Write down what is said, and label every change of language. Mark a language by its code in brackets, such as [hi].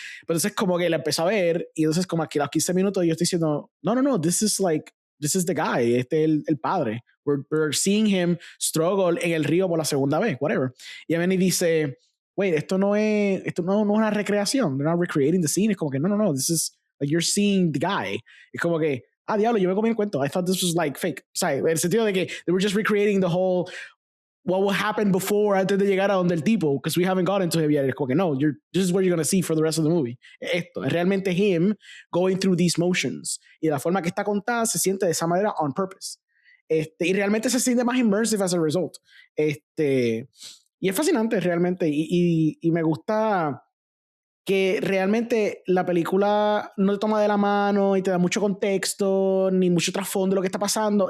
[es] Pero entonces como que la empezó a ver y entonces como aquí a los 15 minutos yo estoy diciendo, no, [en] this is the guy, [es] es el padre. [en] We're seeing him struggle [es] en el río por la segunda vez, [en] whatever. [es] Y a mí dice, [en] wait, [es] esto no es una recreación, [en] they're not recreating the scene. [es] Es como que no, [en] this is like you're seeing the guy. [es] Es como que, diablo, yo me comí el cuento. [en] I thought this was like fake. [es] O sea, en el sentido de que [en] they were just recreating the whole what will happen before, [es] antes de llegar a donde el tipo, [en] because we haven't gotten to him yet. [es] Es como que no, [en] this is what you're going to see for the rest of the movie. [es] Esto es realmente [en] him going through these motions. [es] Y la forma que está contada se siente de esa manera [en] on purpose. [es] Y realmente se siente más [en] immersive as a result. [es] Y es fascinante realmente. Y me gusta que realmente la película no te toma de la mano y te da mucho contexto, ni mucho trasfondo de lo que está pasando.